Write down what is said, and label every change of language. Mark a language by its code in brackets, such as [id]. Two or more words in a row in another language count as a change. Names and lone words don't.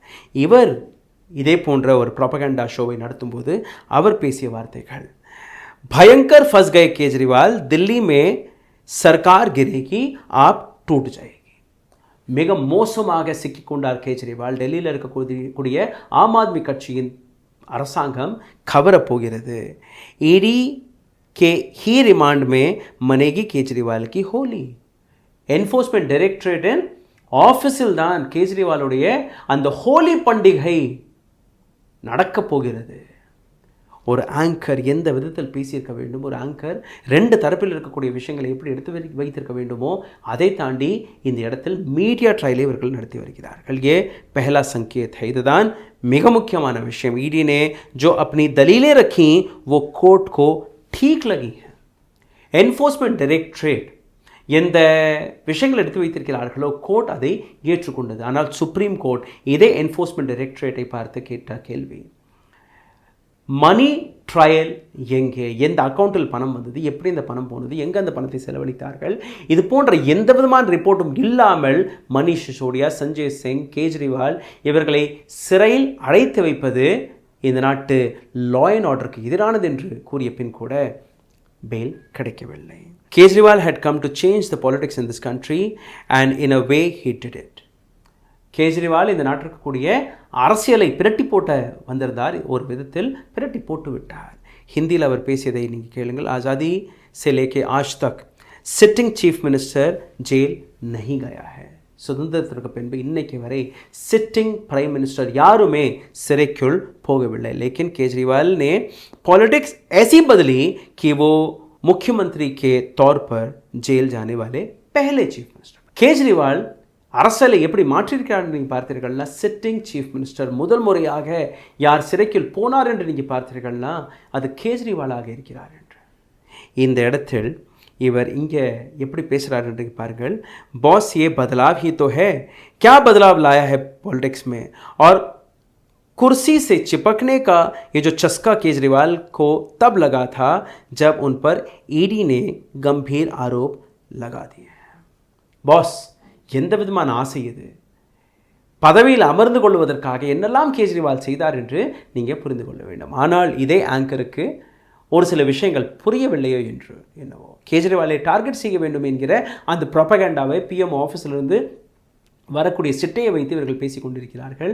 [ta] இவர் இதே போன்ற ஒரு [en] propaganda show [ta] நடத்தும்போது அவர் பேசிய வார்த்தைகள், [hi] भयंकर फँस के केजरीवाल, दिल्ली में सरकार गिरेगी आप टूट जाएगी. [ta] மிக மோசமாக சிக்கிக்கொண்டார் கேஜ்ரிவால். டெல்லியில் இருக்கக்கூடிய ஆம் ஆத்மி கட்சியின் அரசாங்கம் கவரப்போகிறது. [hi] ईडी के ही रिमांड में मनेगी केजरीवाल की होली. [ta] என்ஃபோர்ஸ்மெண்ட் டைரக்டரேட்டின் ஆஃபீஸில் தான் கேஜ்ரிவாலுடைய அந்த ஹோலி பண்டிகை நடக்கப் போகிறது. ஒரு ஆங்கர் எந்த விதத்தில் பேசியிருக்க வேண்டும், ஒரு ஆங்கர் 2 தரப்பில் இருக்கக்கூடிய விஷயங்களை எப்படி எடுத்து வைத்திருக்க வேண்டுமோ அதை தாண்டி இந்த இடத்தில் [en] media trial [ta] இவர்கள் நடத்தி வருகிறார்கள். [hi] ये पहला संकेत है. [ta] இதுதான் மிக முக்கியமான விஷயம். [hi] ईडी ने जो अपनी दलीलें रखी वो कोर्ट को ठीक लगी है. [ta] என்ஃபோர்ஸ்மெண்ட் டைரக்டரேட் எந்த விஷயங்கள் எடுத்து வைத்திருக்கிறார்களோ கோர்ட் அதை ஏற்றுக்கொண்டது. ஆனால் சுப்ரீம் கோர்ட் இதே என்ஃபோர்ஸ்மெண்ட் டைரக்டரேட்டை பார்த்து கேட்ட கேள்வி, [en] money trail [ta] எங்கே, எந்த அக்கௌண்ட்டில் பணம் வந்தது, எப்படி இந்த பணம் போனது, எங்கே அந்த பணத்தை செலவழித்தார்கள், இது போன்ற எந்த விதமான ரிப்போர்ட்டும் இல்லாமல் மணீஷ் சிசோடியா, சஞ்சய் சிங், கேஜ்ரிவால் இவர்களை சிறையில் அடைத்து வைப்பது இந்த நாட்டு [en] law and order [ta] எதிரானது என்று கூறிய பின் கூட பெயில் கிடைக்கவில்லை. [en] Kejriwal had come to change the politics in this country and in a way he did it. [ta] கேஜ்ரிவால் இந்த நாட்டிற்கு கூடிய அரசியலை பிரட்டி போட்ட வந்திருந்தார், ஒரு விதத்தில் பிரட்டி போட்டு விட்டார். ஹிந்தியில் அவர் பேசியதை நீங்கள் கேளுங்கள். [hi] ஆசாதி से लेके आज तक [en] sitting chief minister [hi] जेल नहीं गया है. [ta] சுதந்திரத்திற்கு பின்பு இன்னைக்கு வரை [en] sitting prime minister [ta] யாருமே சிறைக்குள் போகவில்லை. [hi] लेकिन केजरीवाल ने पॉलिटिक्स ऐसी बदली कि वो मुख्यमंत्री के तौर पर जेल जाने वाले पहले [en] chief minister. [ta] கேஜ்ரிவால் அரசியலை எப்படி மாற்றியிருக்கிறார் நீங்கள் பார்த்தீர்கள்னா, [en] sitting chief minister [ta] முதல் முறையாக யார் சிறைக்குள் போனார் என்று நீங்கள் பார்த்தீர்கள்னா அது கேஜ்ரிவாலாக இருக்கிறார் என்று. இந்த இடத்தில் இவர் இங்கே எப்படி பேசுகிறார் என்று பாருங்கள். [hi] பாஸ் ये बदलाव ही तो है, क्या बदलाव लाया है पॉलिटिक्स में, और कुर्सी से चिपकने का ये जो चस्का केजरीवाल को तब लगा था जब उन पर ईडी ने गंभीर आरोप लगा दिए हैं. [ta] பாஸ் எந்த விதமான ஆசை இது, பதவியில் அமர்ந்து கொள்வதற்காக என்னெல்லாம் கேஜ்ரிவால் செய்தார் என்று நீங்கள் புரிந்து கொள்ள வேண்டும். ஆனால் இதே ஆங்கருக்கு ஒரு சில விஷயங்கள் புரியவில்லையோ என்று என்னவோ கேஜ்ரிவாலை டார்கெட் செய்ய வேண்டும் என்கிற அந்த ப்ரொபகண்டாவை [en] PM office [ta] வரக்கூடிய சிட்டையை வைத்து இவர்கள் பேசி கொண்டிருக்கிறார்கள்.